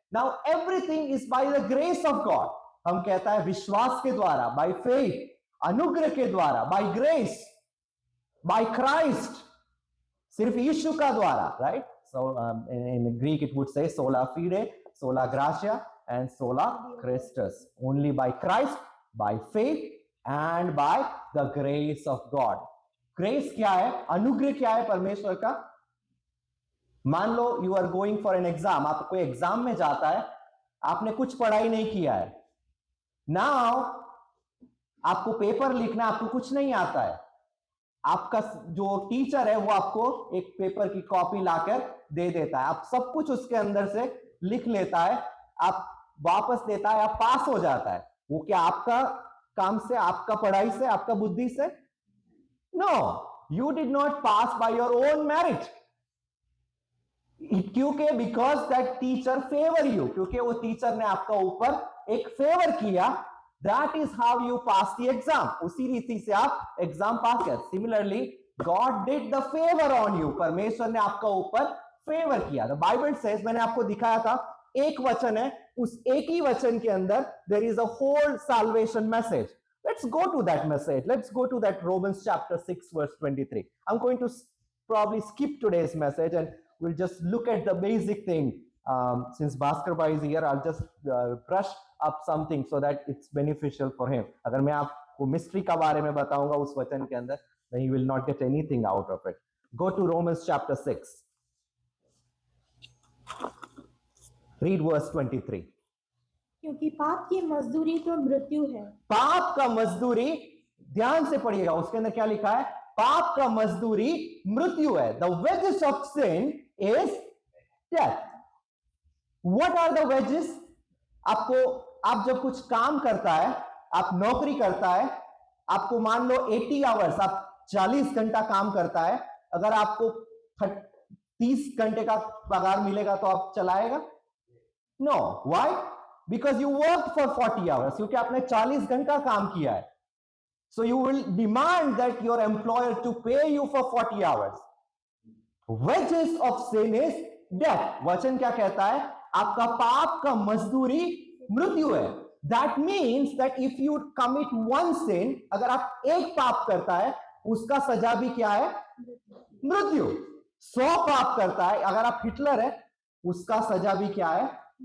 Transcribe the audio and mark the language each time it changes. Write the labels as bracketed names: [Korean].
[English] Now everything is by the grace of God. [Hindi] हम कहता है विश्वास के द्वारा, [English] by faith, [Hindi] अनुग्रह के द्वारा, [English] by grace, by Christ, [Hindi] सिर्फ यीशु का द्वारा, [English] Right? So in Greek it would say sola fide, sola gratia and sola Christus. Only by Christ, by faith and by the grace of God. [Hindi] Grace क्या है? अनुग्रह क्या है परमेश्वर का? मान लो [English] you are going for an exam. [Hindi] आप कोई एग्जाम में जाता है, आपने कुछ पढ़ाई नहीं किया है। Now आपको पेपर लिखना, आपको कुछ नहीं आता है, आपका जो टीचर है वो आपको एक पेपर की कॉपी लाकर दे देता है, आप सब कुछ उसके अंदर से लिख लेता है, आप वापस देता है, आप पास हो जाता है। वो क्या आपका काम से, आपका पढ़ाई से, आपका बुद्धि से? [English] No, you did not pass by your own merit. [Hindi] क्योंकि [English] because that teacher favour you, [Hindi] क्योंकि वो टीचर ने आपका ऊपर एक फेवर किया, [English] that is how you pass the exam, [Hindi] उसी रीति से आप एग्जाम पास कर। [English] similarly God did the favour on you, [Hindi] परमेश्वर ने आपका ऊपर फेवर किया। [English] the Bible says, [Hindi] मैंने आपको दिखाया था, एक वचन है, उस एक ही वचन के अंदर [English] There is a whole salvation message. Let's go to that message. Let's go to that Romans chapter 6 verse 23. I'm going to probably skip today's message and we'll just look at the basic thing. Since Bhaskar Bhai is here, I'll just brush up something so that it's beneficial for him. [Hindi] अगर मैं आपको mystery का बारे में बताऊंगा उस वचन के अंदर, [English] then you will not get anything out of it. Go to Romans chapter 6. Read verse 23. [Hindi] क्योंकि पाप की मजदूरी तो मृत्यु है। पाप का मजदूरी, ध्यान से पढ़िएगा, उसके अंदर क्या लिखा है? पाप का मजदूरी मृत्यु है। [English] The wages of sin is death. What are the wages? [Hindi] आपको, आप जब कुछ काम करता है, आप नौकरी करता है, आपको मान लो 80 आवर्स, आप 40 घंटा काम करता है, अगर आपको 30 घंटे का पगार मिलेगा तो आप चलाएगा? [English] No. Why? Because you worked for 40 hours, [Hindi] क्योंकि आपने 40 घंटा काम किया है। [English] So you will demand that your employer to pay you for 40 hours. Wages of sin is death. [Hindi] वचन क्या कहता है? आपका पाप का मजदूरी मृत्यु है। [English] That means that if you commit one sin, [Hindi] अगर आप एक पाप करता है, उसका सजा भी क्या है? मृत्यु। 100 पाप करता है, अगर आप हिटलर है, उसका सजा भी क्या है?